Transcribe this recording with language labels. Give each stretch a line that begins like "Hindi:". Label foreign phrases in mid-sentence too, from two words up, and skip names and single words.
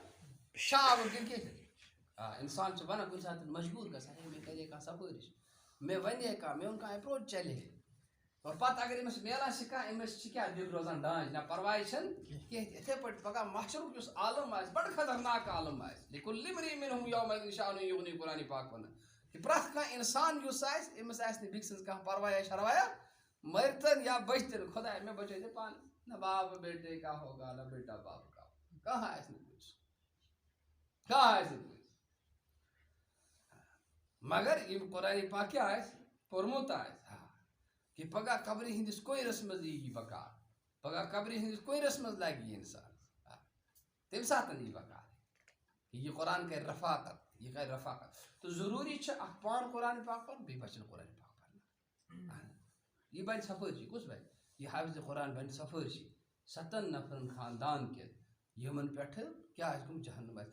Kashmiri: شاہ آگُر کِنہٕ کینٛہہ اِنسان چھُ وَنان کُنہِ ساتہٕ مجبوٗر گژھان ہے مےٚ کَرے کانٛہہ سفٲرِش میں ونہِ کانٛہہ میون کانٛہہ اپروچ چلہِ ہے اور پتہٕ اگر أمِس میلان چھِ کانٛہہ أمِس چھِ کیٛاہ دِل روزان ڈانٛچ نہ پرواے چھَنہٕ کینٛہہ تہِ یِتھَے پٲٹھۍ پگاہ محشرُک یُس عالم آسہِ بڑٕ خطرناک عالم آسہِ
Arabic: لِکُلِّ امرئٍ مِنْهُمْ یومئذٍ شأنٌ یُغنیہ
Kashmiri: قرآنِ پاک وَنان کہِ پرٛٮ۪تھ کانٛہہ اِنسان یُس آسہِ أمِس آسہِ نہٕ بیٚکہِ سٕنٛز کانٛہہ پروایا شروایا مٔرتن یا بٔچتن خۄدایا مےٚ بچٲے ژٕ پانہٕ
Urdu: نہ باپ بیٹے کا ہوگا نہ بیٹا باپ کا ہوگا
Kashmiri: کانٛہہ آسہِ نہٕ پوٚز کانٛہہ آسہِ نہٕ پوٚز مگر یِم قرآنِ پاک کیٛاہ آسہِ پوٚرمُت آسہِ کہ پگاہ قبرِ ہٕنٛدِس کویرس منٛز یی یہِ بکار پگاہ قبرِ ہٕنٛدِس کویرس منٛز لگہِ یہِ اِنسان تمہِ ساتہٕ یی بکار یہِ قرآن کرِ رفاقت یہِ کرِ رفاقت تہٕ ضروٗری چھِ اکھ پان قرآنِ پاک پرُن بیٚیہِ بچن قرآنِ پاک پرنہٕ یہِ بنہِ سفٲرشی کُس بنہِ یہِ حافظِ قرآن بنہِ سفٲرشی 7 نفرن خاندان کٮ۪ن یِمن پٮ۪ٹھٕ کیٛاہ آسہِ گوٚمُت جہنم آسہِ